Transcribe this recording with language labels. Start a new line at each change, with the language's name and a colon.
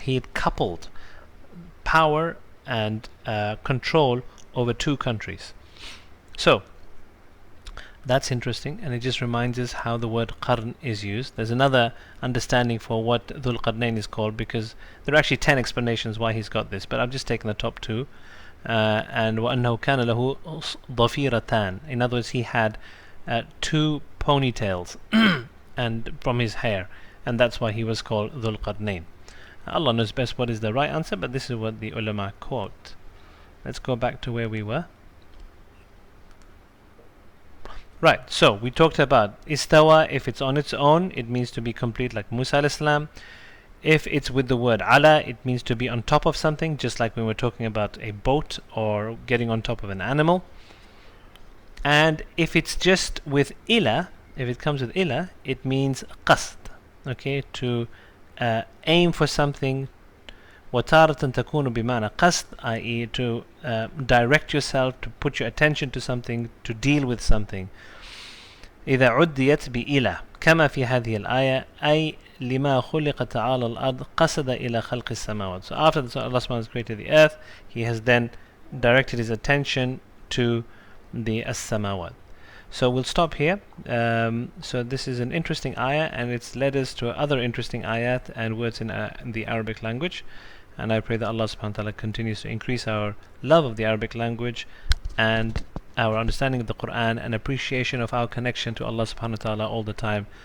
English: He had coupled power and control over two countries. So That's interesting, and it just reminds us how the word qarn is used. There's another understanding for what Dhul Qarnayn is called, because there are actually 10 explanations why he's got this, but I've just taken the top two.
Arabic: And وَأَنَّهُ كَانَ لَهُ ضَفِيرَتان.
English: In other words, he had two ponytails and from his hair, and that's why he was called Dhul Qarnayn. Allah knows best what is the right answer, but this is what the ulama quote. Let's go back to where we were. Right, so we talked about istawa. If it's on its own, it means to be complete, like Musa alayhi salam. If it's with the word ala, it means to be on top of something, just like when we're talking about a boat or getting on top of an animal. And if it's just with ila, if it comes with ila, it means qasd, okay, to aim for something.
Arabic: وَتَارَةً تَكُونُ بِمَعنَى قَصْد, i.e.
English: to direct yourself, to put your attention to something, to deal with something.
Arabic: إذا عديت بإلى كما في هذه الآية أي لما خلق تعالى الأرض قصد إلى خلق السماوات.
English: So after Allah subhanahu has created the earth, He has then directed His attention to the as-samawat. So we'll stop here. So this is an interesting ayah, and it's led us to other interesting ayat and words in the Arabic language. And I pray that Allah subhanahu wa ta'ala continues to increase our love of the Arabic language and our understanding of the Quran and appreciation of our connection to Allah subhanahu wa ta'ala all the time.